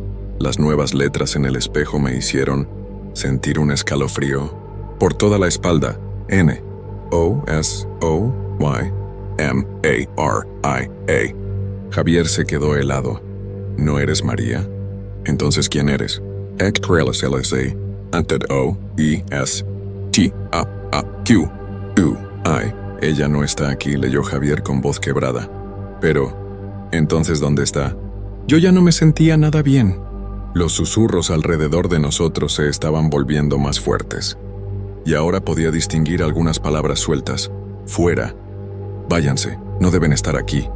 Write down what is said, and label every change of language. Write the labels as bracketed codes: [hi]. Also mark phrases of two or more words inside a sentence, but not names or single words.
[es] Las nuevas letras en el espejo me hicieron sentir un escalofrío por toda la espalda. N, O, S, O, Y, M, A, R, I, A. Javier se quedó helado. «¿No eres María? Entonces, ¿quién eres?». «X, LSA, anted O, E, S, T, A, Q, U, I». «Ella no está aquí», leyó Javier con voz quebrada. «Pero, ¿entonces dónde está?». Yo ya no me sentía nada bien. Los susurros alrededor de nosotros se estaban volviendo más fuertes, y ahora podía distinguir algunas palabras sueltas. «Fuera. Váyanse. No deben estar aquí».